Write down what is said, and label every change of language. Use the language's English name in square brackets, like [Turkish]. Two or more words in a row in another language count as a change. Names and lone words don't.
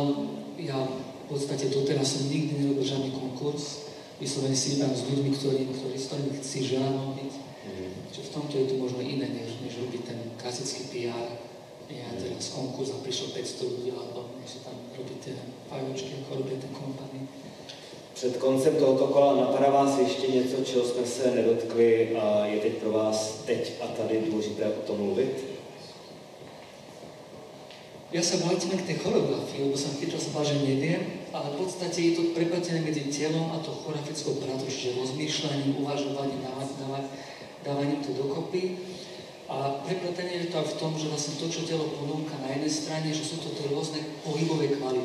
[Slovak] Ja v podstate doteraz som nikdy nerobil žiadny konkurs. Vyslovene si iba s ľuďmi, s ktorými si želám robiť. Čiže v tomto je to možno iné, než robiť ten klasický PR. Ja teraz konkurs a prišlo 500 ľudí, alebo si tam robíte fajočky, ako robíte ten kompany. [Czech] Před koncem tohoto kola napadá vás ještě něco, čeho jsme se nedotkli a je teď pro vás teď a tady důležité o tom mluvit? [Slovak] Ja sa vrátim k tej choreografii, lebo som chytil sa že neviem, ale v podstate je to prepletené medzi telom a to choreografickou prácou, čiže rozmýšľaním, uvažovaním, dávaním to dokopy. A prepletenie je to aj v tom, že vlastne to, čo telo ponúka na jednej strane, že sú to tie rôzne pohybové kvality.